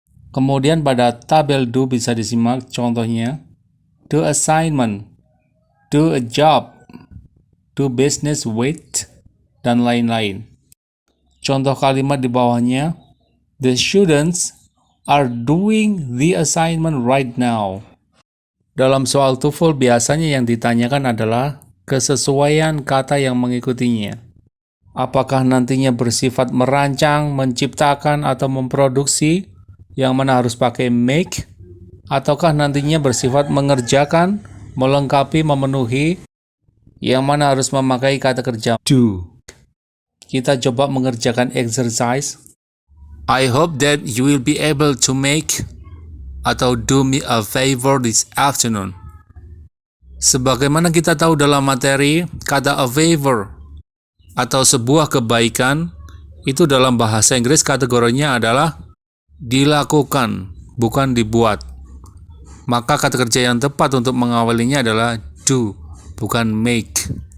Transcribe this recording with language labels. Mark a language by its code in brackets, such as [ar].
[id] Kemudian pada tabel do bisa disimak contohnya, [en] do assignment, do a job, do business with, [id] dan lain-lain. Contoh kalimat di bawahnya, [en] the students are doing the assignment right now. [id] Dalam soal TOEFL biasanya yang ditanyakan adalah kesesuaian kata yang mengikutinya. Apakah nantinya bersifat merancang, menciptakan, atau memproduksi, yang mana harus pakai make, ataukah nantinya bersifat mengerjakan, melengkapi, memenuhi, yang mana harus memakai kata kerja do. Kita coba mengerjakan exercise. [en] I hope that you will be able to make atau do me a favor this afternoon. [id] Sebagaimana kita tahu dalam materi, kata a favor atau sebuah kebaikan itu dalam bahasa Inggris kategorinya adalah dilakukan, bukan dibuat. Maka kata kerja yang tepat untuk mengawalinya adalah do, bukan make.